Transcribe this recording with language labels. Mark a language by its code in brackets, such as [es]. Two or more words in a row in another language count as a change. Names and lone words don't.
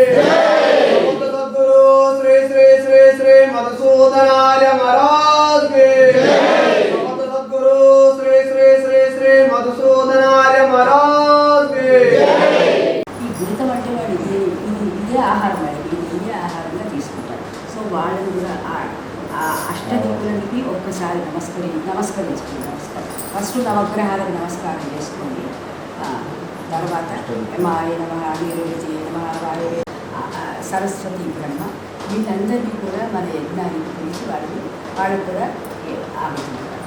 [hi] समर्थ सद्गुरु श्री श्री श्री श्री मधुसूदनाय महाराज के समर्थ सद्गुरु श्री श्री श्री श्री मधुसूदनाय महाराज के [te] గురితం అంటే వాడు ఇదే ఆహారం ఇదే ఆహారంగా తీసుకుంటారు. సో వాళ్ళని కూడా ఆ అష్టదిక్కులకి ఒక్కసారి నమస్కరించుకుంటారు. ఫస్ట్ నవగ్రహాలకు నమస్కారం చేసుకోండి. తర్వాత [sa] మాయ నమః, నీరుతి నమః, [te] వాయువే, సరస్వతి బ్రహ్మ, వీళ్ళందరినీ కూడా మన యజ్ఞానికి పిలిచి వాళ్ళకు కూడా ఆగుతుంటారు.